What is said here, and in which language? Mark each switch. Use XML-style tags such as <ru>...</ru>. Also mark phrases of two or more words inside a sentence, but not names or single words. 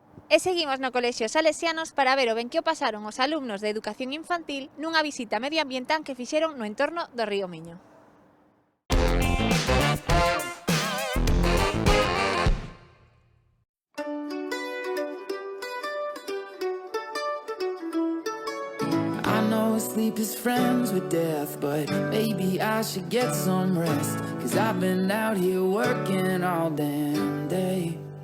<gl>E seguimos no Colexio Salesianos para ver o ben que o pasaron os alumnos de Educación Infantil nunha visita medioambiental que fixeron no entorno do río Miño.</gl> <en>I know sleep is friends with death, but maybe I should get some rest, 'cause I've been out here working all damn day.</en>